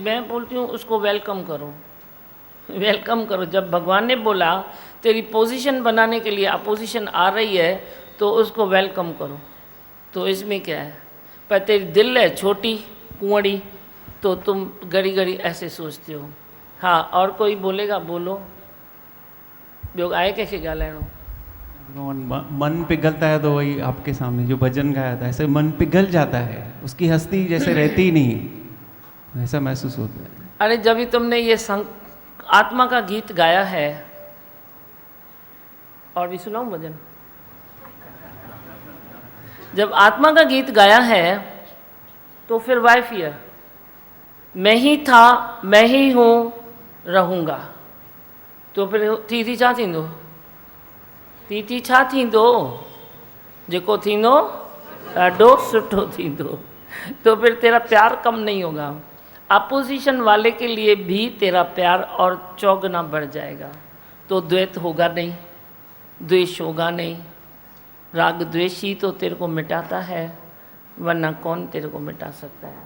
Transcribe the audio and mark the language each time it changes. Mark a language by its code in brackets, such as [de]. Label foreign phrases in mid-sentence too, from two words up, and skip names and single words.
[hi] मैं बोलती हूँ उसको वेलकम करो, वेलकम करो। जब भगवान ने बोला तेरी पोजीशन बनाने के लिए अपोजिशन आ रही है तो उसको वेलकम करो, तो इसमें क्या है। पर तेरी दिल है छोटी कुंवड़ी, तो तुम घड़ी घड़ी ऐसे सोचते हो। हाँ, और कोई बोलेगा? बोलो। [sd] ॿियो आहे कंहिंखे ॻाल्हाइणो? [hi] मन पिघलता है तो वही आपके सामने जो भजन गाया था, ऐसे मन पिघल जाता है, उसकी हस्ती जैसे रहती ही नहीं, ऐसा महसूस होता है। अरे जब भी तुमने ये आत्मा का गीत गाया है, और भी सुनाऊं भजन? जब आत्मा का गीत गाया है तो फिर [en] why fear? [hi] मैं ही था, मैं ही हूँ, रहूँगा। [sd] तो फिर थी छा थींदो? थी छा थींदो? जेको थींदो ॾाढो सुठो थींदो। [hi] तो फिर तेरा प्यार कम नहीं होगा, अपोजिशन वाले के लिए भी तेरा प्यार और चौगुना बढ़ जाएगा। तो द्वैत होगा नहीं, द्वेष होगा नहीं। राग द्वेष ही तो तेरे को मिटाता है, वरना कौन तेरे को मिटा सकता है?